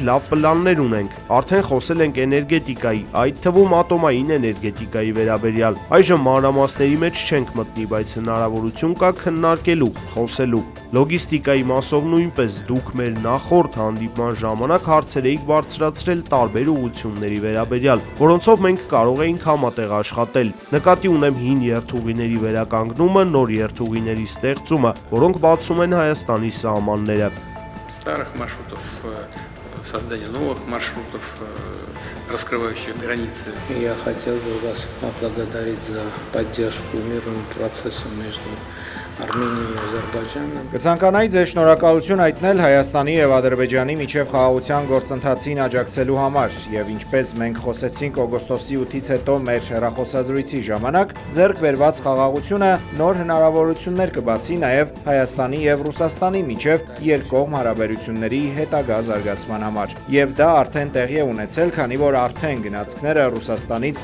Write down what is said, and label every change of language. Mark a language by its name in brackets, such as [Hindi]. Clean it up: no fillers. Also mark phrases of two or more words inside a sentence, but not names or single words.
[Armenian] լավ պլաններ ունենք։ Արդեն խոսել ենք էներգետիկայի, այդ թվում ատոմային էներգետիկայի վերաբերյալ։ Այժմ մանրամասների մեջ չենք մտնի, բայց հնարավորություն կա քննարկելու, խոսելու։ Լոգիստիկայի մասով նույնպես դուք մեր նախորդ հանդիպման ժամանակ հարցեր էիք բարձրացրել տարբեր ուղղությունների վերաբերյալ, որոնցով մենք կարող էինք համատեղ աշխատել։ Նկատի ունեմ հին երթուղիների վերականգնումը, նոր երթուղիների ստեղծումը, որոնք բացում են Հայաստանի սահմանները։ [Russian] Старых маршрутов, создание новых маршрутов, раскрывающих границы. Я хотел бы вас поблагодарить за поддержку мирного процесса между Արմենիայի ու Ադրբեջանը։ [Armenian] Կցանկանայի ձեզ շնորհակալություն հայտնել Հայաստանի եւ Ադրբեջանի միջև խաղաղության գործընթացին աջակցելու համար եւ ինչպես մենք խոսեցինք օգոստոսի 8-ից հետո մեր հեռախոսազրույցի ժամանակ, ձեռք բերված խաղաղությունը նոր հնարավորություններ կբացի նաեւ Հայաստանի եւ Ռուսաստանի միջև երկկողմ հարաբերությունների հետագա զարգացման համար։ Եվ դա արդեն տեղի է ունեցել, քանի որ արդեն գնացքները Ռուսաստանից